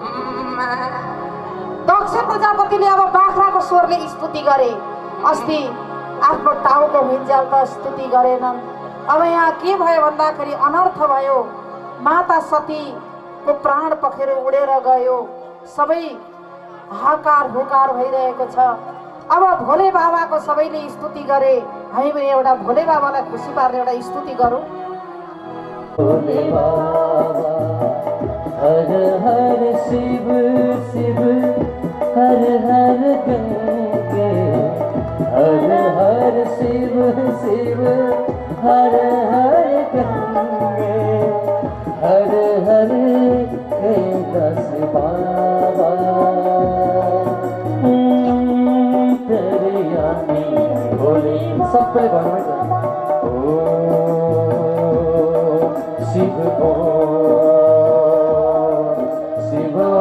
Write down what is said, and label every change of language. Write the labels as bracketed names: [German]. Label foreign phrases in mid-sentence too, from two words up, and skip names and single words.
[Nepali] दक्ष प्रजापतिले अब बाख्राको स्वरले स्तुति गरे अस्ति आफ्नो टाउको हुन्जाल त स्तुति गरेनन् अब यहाँ के भयो भन्दाखेरि अनर्थ भयो माता सतीको प्राण पखेर उडेर गयो सबै हाहाकार हुकार भइरहेको छ अब भोले बाबाको सबैले स्तुति गरे हामी पनि एउटा भोले बाबालाई खुसी पार्ने एउटा स्तुति गरौँ [Hindi] भोले बाबा हर हर शिव शिव हर हर गंगे शिव शिव हर हर गंगे हर हर कैलास बाबा अंतर्यामी भोले सब पे घर में शिव शिव